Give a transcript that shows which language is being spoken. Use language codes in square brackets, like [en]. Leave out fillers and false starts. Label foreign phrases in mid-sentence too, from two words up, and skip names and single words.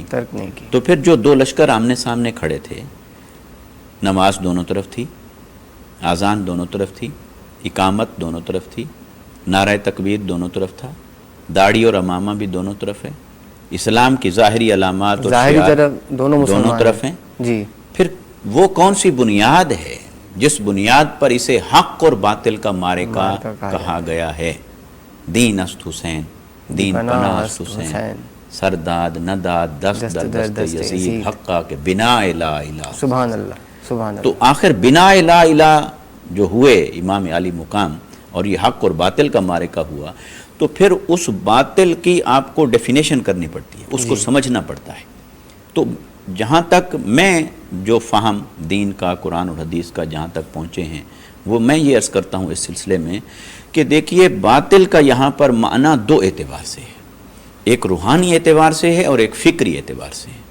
[ur] تو پھر جو دو لشکر آمنے سامنے کھڑے تھے، نماز دونوں طرف تھی، اذان دونوں طرف تھی، اقامت دونوں طرف تھی، نعرہ تکبیر دونوں طرف تھا، داڑھی اور امامہ بھی دونوں طرف ہے، اسلام کی ظاہری علامات اور شعار دونوں طرف ہیں. جی. پھر وہ کون سی بنیاد ہے جس بنیاد پر اسے حق اور باطل کا معرکہ کہا گیا ہے؟ [fa] دین است حسین، دین پناہ است حسین، سرداد نداد دست در دست یزید، حقہ کے بنا لا الہ. [ar] سبحان اللہ سبحان اللہ. [ur] تو آخر [fa] بنا لا الہ [ur] جو ہوئے امام علی مقام اور یہ حق اور باطل کا معرکہ ہوا تو پھر اس باطل کی آپ کو ڈیفینیشن کرنی پڑتی ہے، اس کو سمجھنا پڑتا ہے. تو جہاں تک میں جو فہم دین کا، قرآن اور حدیث کا جہاں تک پہنچے ہیں وہ میں یہ عرض کرتا ہوں اس سلسلے میں کہ دیکھیے باطل کا یہاں پر معنی دو اعتبار سے ہے، ایک روحانی اعتبار سے ہے اور ایک فکری اعتبار سے ہے۔